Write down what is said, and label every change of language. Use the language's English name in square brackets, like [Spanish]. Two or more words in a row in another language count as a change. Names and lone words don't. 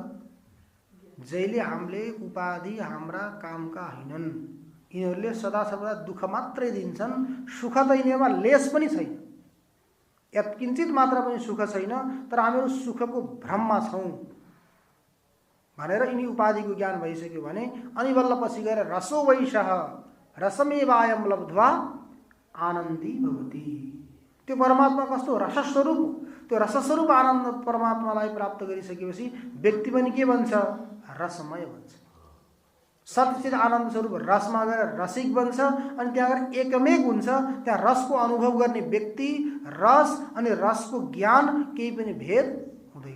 [Nepali] जहिले हामीले उपाधि हाम्रा कामका होइनन्, यिनीहरूले सदा सर्वदा दुःख मात्रै दिन्छन्, सुख त यिनीहरूमा लेस पनि छैन, यत्किञ्चित मात्र पनि सुख छैन, तर हामीहरू सुखको भ्रममा छौँ भनेर यिनी उपाधिको ज्ञान भइसक्यो भने अनि बल्ल पछि गएर [Sanskrit] रसो वैशः रसमेवायम लब्ध्वा आनन्दी भवति। [Nepali] त्यो परमात्मा कस्तो रसस्वरूप, त्यो रसस्वरूप आनन्द परमात्मालाई प्राप्त गरिसकेपछि व्यक्ति पनि के बन्छ? रसमय बन्छ। सच्चित आनन्द स्वरूप रसमा गएर रसिक बन्छ अनि त्यहाँ गएर एकमेक हुन्छ। त्यहाँ रसको अनुभव गर्ने व्यक्ति, रस अनि रसको ज्ञान केही पनि भेद हुँदैन।